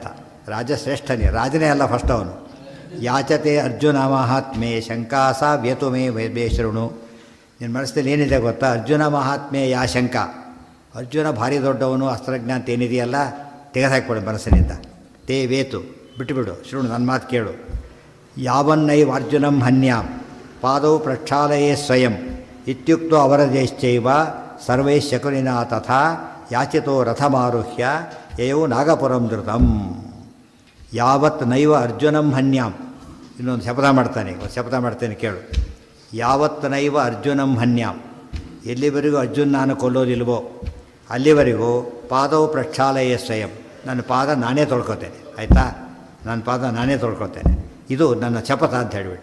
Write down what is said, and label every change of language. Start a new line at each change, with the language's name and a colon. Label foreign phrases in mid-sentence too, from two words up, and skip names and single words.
Kannada: ರಾಜಶ್ರೇಷ್ಠನೇ, ರಾಜನೇ ಅಲ್ಲ ಫಸ್ಟ್ ಅವನು.
Sanskrit: ಯಾಚತೆ ಅರ್ಜುನ ಮಹಾತ್ಮೆ ಶಂಕಾಸ ವ್ಯತುಮೇ ಬೇಶೃಣು.
Kannada: ನಿನ್ನ ಮನಸ್ಸಲ್ಲಿ ಏನಿದೆ ಗೊತ್ತಾ?
Sanskrit: ಅರ್ಜುನ ಮಹಾತ್ಮೆ ಯಾ ಶಂಕ,
Kannada: ಅರ್ಜುನ ಭಾರಿ ದೊಡ್ಡವನು, ಅಸ್ತ್ರಜ್ಞ ಅಂತ ಏನಿದೆಯಲ್ಲ ತೆಗೆದುಹಾಕ್ಬಿಡು ಮನಸ್ಸಿನಿಂದ.
Sanskrit: ತೇ ವೇತು,
Kannada: ಬಿಟ್ಟುಬಿಡು, ಶೃಣು ನನ್ನ ಮಾತು ಕೇಳು.
Sanskrit: ಯಾವನ್ನೈವ ಅರ್ಜುನಂ ಹನ್ಯಾಂ ಪಾದೌ ಪ್ರಕ್ಷಾಲಯೇ ಸ್ವಯಂ ಇತ್ಯುಕ್ತೋ ಅವರದೇಶ್ಚೈವ ಸರ್ವೈ ಶಕುನಿನಾ ತಥಾ ಯಾಚಿತೋ ರಥಮಾರುಹ್ಯ ಯಯೌ ನಾಗಪುರಂ ಧೃತಂ. ಯಾವತ್ ನೈವ ಅರ್ಜುನಂ ಹನ್ಯಾಂ,
Kannada: ಇನ್ನೊಂದು ಶಪಥ ಮಾಡ್ತಾನೆ, ಶಪಥ ಮಾಡ್ತೇನೆ ಕೇಳು.
Sanskrit: ಯಾವತ್ ನೈವ ಅರ್ಜುನಂ ಹನ್ಯಾಂ,
Kannada: ಎಲ್ಲಿವರೆಗೂ ಅರ್ಜುನ್ ನಾನು ಕೊಲ್ಲೋದಿಲ್ವೋ ಅಲ್ಲಿವರೆಗೂ ಪಾದವು
Sanskrit: ಪ್ರಕ್ಷಾಲಯ ಸ್ವಯಂ,
Kannada: ನನ್ನ ಪಾದ ನಾನೇ ತೊಳ್ಕೊತೇನೆ, ಆಯಿತಾ? ನನ್ನ ಪಾದ ನಾನೇ ತೊಳ್ಕೊತೇನೆ, ಇದು ನನ್ನ ಶಪಥ ಅಂತ ಹೇಳಿಬಿಟ್ಟ.